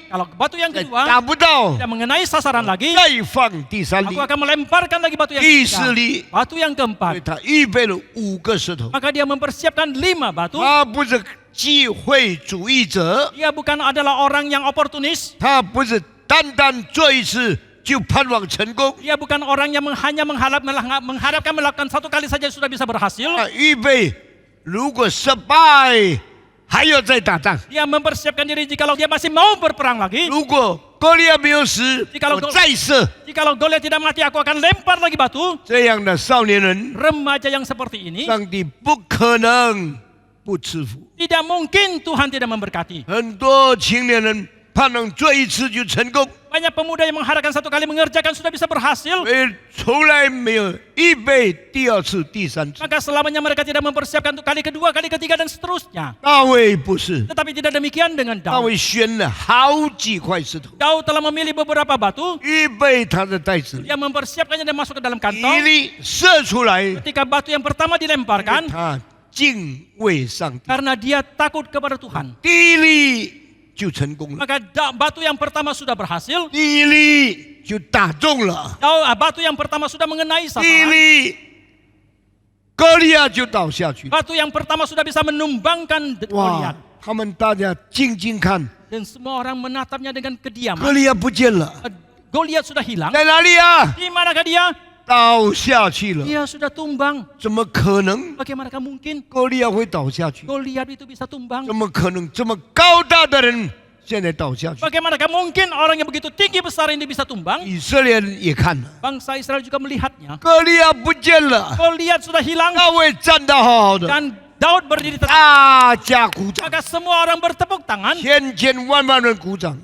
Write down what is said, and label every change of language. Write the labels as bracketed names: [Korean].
[Indonesian] Kalau batu yang [Chinese] 再 [Indonesian] kedua [Chinese] 打不到， [Indonesian] tidak mengenai sasaran lagi, [Chinese] 再放第三粒 [Indonesian] aku，akan melemparkan lagi batu yang [Chinese] 第四 [Indonesian] ketiga. [Chinese] 粒， [Indonesian] Batu yang [Chinese] 所以 [Indonesian] keempat, [Chinese] 他预备了5个石头。 [Indonesian] maka dia mempersiapkan 5 batu. [Chinese] 他不是机会主义者， [Indonesian] Dia bukan adalah orang yang oportunis. [Chinese] 他不是单单做一次就盼望成功， [Indonesian] Dia bukan orang yang hanya mengharapkan melakukan satu kali saja sudah bisa berhasil. [Chinese] 他预备如果失败还要再打仗。 [Indonesian] Dia mempersiapkan diri jikalau dia masih mau berperang lagi. [Chinese] 如果歌利亚没有死， [Indonesian] Jikalau [Chinese] 我再射。 [Indonesian] Jikalau Goliat tidak mati, aku akan lempar lagi batu. [Chinese] 这样的少年人， [Indonesian] Remaja yang seperti ini, [Chinese] 上帝不可能不赐福。 [Indonesian] tidak mungkin Tuhan tidak memberkati. [Chinese] 很多青年人盼望做一次就成功， [Indonesian] Banyak pemuda yang mengharapkan satu kali mengerjakan sudah bisa berhasil, [Chinese] 从来没有预备第二次、第三次。 [Indonesian] maka selamanya mereka tidak mempersiapkan untuk kali kedua, kali ketiga, dan seterusnya. [Chinese] 大卫不是， [Indonesian] Tetapi tidak demikian dengan [Chinese] 大 [Indonesian] Daud. [Chinese] 卫选了好几块石头， [Indonesian] Daud telah memilih beberapa batu, [Chinese] 预备他的袋子里， [Indonesian] dia mempersiapkannya dan masuk ke dalam [Chinese] 一 [Indonesian] kantong. [Chinese] 粒射出来， [Indonesian] Ketika batu yang pertama dilemparkan, [Chinese] 他敬畏上帝， [Indonesian] karena dia takut kepada Tuhan, [Chinese] 第一粒就成功了， [Indonesian] maka batu yang pertama sudah berhasil, [Chinese] 第一粒就打中了， [Indonesian] batu yang pertama sudah mengenai [Chinese] 第一 [Indonesian] sasaran, [Chinese] 粒歌利亚就倒下去了。 [Indonesian] batu yang pertama sudah bisa menumbangkan 哇 Goliat.！ [Chinese] 他们大家静静看， [Indonesian] Dan semua orang menatapnya dengan kediaman. [Chinese] 歌利亚不见了， [Indonesian] Goliat sudah hilang. [Chinese] 在哪里啊？ [Indonesian] Di manakah dia? [Chinese] 倒下去了， [Indonesian] Dia sudah tumbang. [Chinese] 怎么可能？ [Indonesian] Bagaimanakah mungkin [Chinese] 歌利亚会倒下去？ [Indonesian] Goliat itu bisa tumbang? [Chinese] 怎么可能？这么高大的人现在倒下去？ [Indonesian] Bagaimanakah mungkin orang yang begitu tinggi besar ini bisa tumbang? [Chinese] 以色列人也看了， [Indonesian] Bangsa Israel juga melihatnya. [Chinese] 歌利亚不见了， [Indonesian] Goliat sudah hilang [Chinese] 大卫站得好好的， [Indonesian] dan Daud berdiri tetap. [Chinese] 大家鼓掌， [Indonesian] Maka semua orang bertepuk tangan. [Chinese] 千万人鼓掌。